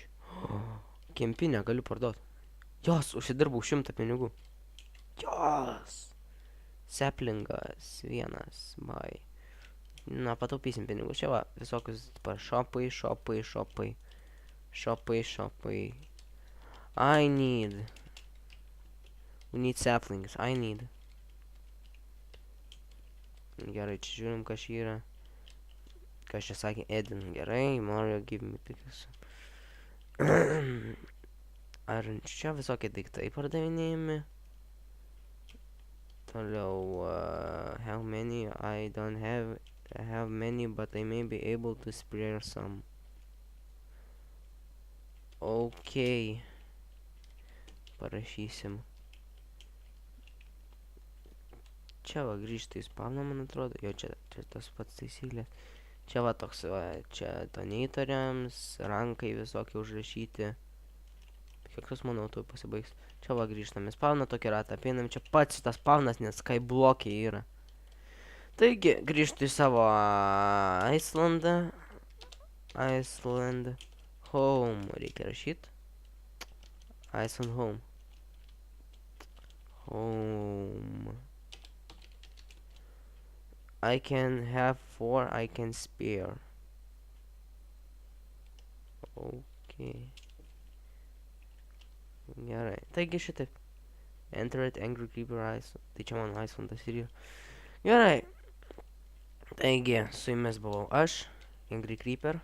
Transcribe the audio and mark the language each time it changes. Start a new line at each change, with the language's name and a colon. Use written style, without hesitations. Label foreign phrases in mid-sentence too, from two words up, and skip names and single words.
Lithuanian: Kempinę galiu parduoti. Jos, užsidirbau 100 pinigų. Jos. Seplingas vienas, bai. Na, pataupysim pinigų. Čia va, visokius šopai. Šopai.
English: I need. We need saplings. I need.
Lithuanian: Gerai, čia žiūrim, kas čia yra. Kas čia sakė, Edin. Gerai,
English: Mario, give me picks.
Lithuanian: Ar čia visokie daiktai pardavinėjami? Toliau,
English: how many? I don't have. I have many, but I may be able to spare some. Okay.
Lithuanian: Parašysim. Čia va grįžta į spawną, man atrodo. Jo, čia tas pats taisyklės. Čia va toks, va, čia donatoriams, rankai visokie užrašyti. Kiek manau, tu pasibaigs. Čia va grįžtame spawną, tokį ratą apeinam. Čia pats šitas spawnas, nes skyblokė yra. Taigi, grįžtu į savo Islandą.
English: Iceland home.
Lithuanian: Reikia rašyti.
English: Iceland home. Home. I can have 4, I can spare. Okay.
Lithuanian: Gerai. Taigi šitaip.
English: Enter it, Angry Creeper Iceland.
Lithuanian: Tai čia mano Icelandas ir yra. Gerai. Taigi, su jumis buvau aš, Angry Creeper.